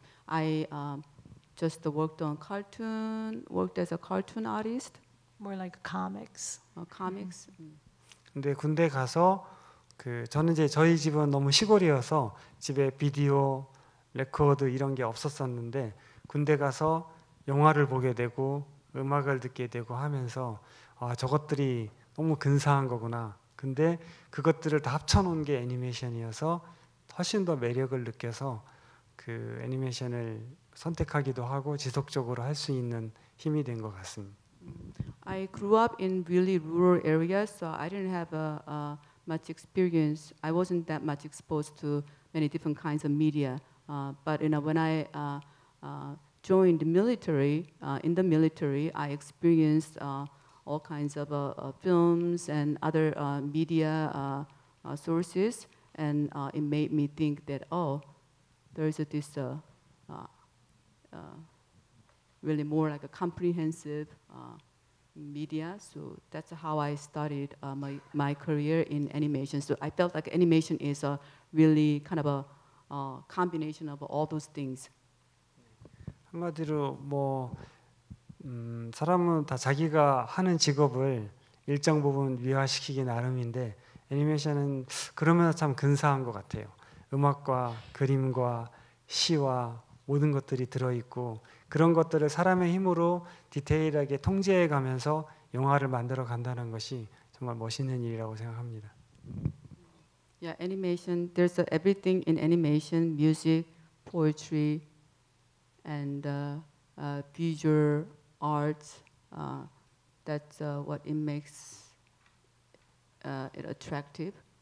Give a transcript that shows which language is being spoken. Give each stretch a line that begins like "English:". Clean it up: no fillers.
English: I just worked as a cartoon artist. More like comics. Comics.
Korean: 근데 군대 가서 그 저는 이제 저희 집은 너무 시골이어서 집에 비디오, 레코드 이런 게 없었었는데 군대 가서 영화를 보게 되고 음악을 듣게 되고 하면서 저것들이 너무 근사한 거구나. 근데 그것들을 다 합쳐놓은 게 애니메이션이어서 훨씬 더 매력을 느껴서 그 애니메이션을 선택하기도 하고 지속적으로 할 수 있는 힘이 된 것 같습니다.
English: I grew up in really rural areas, so I didn't have much experience. I wasn't that much exposed to many different kinds of media. But when I joined the military, in the military, I experienced all kinds of films and other media sources, and it made me think that, oh, there's this really more like a comprehensive media. So that's how I started my career in animation. So I felt like animation is a really kind of a combination of all those things.
Korean: 한마디로 뭐 사람은 다 자기가 하는 직업을 일정 부분 위화시키기 나름인데 애니메이션은 그러면서 참 근사한 것 같아요. 음악과 그림과 시와 모든 것들이 들어있고 그런 것들을 사람의 힘으로 디테일하게 통제해 가면서 영화를 만들어 간다는 것이 정말 멋있는 일이라고 생각합니다.
English: Yeah, animation. There's everything in animation: music, poetry, and visual arts. That's what it makes it attractive.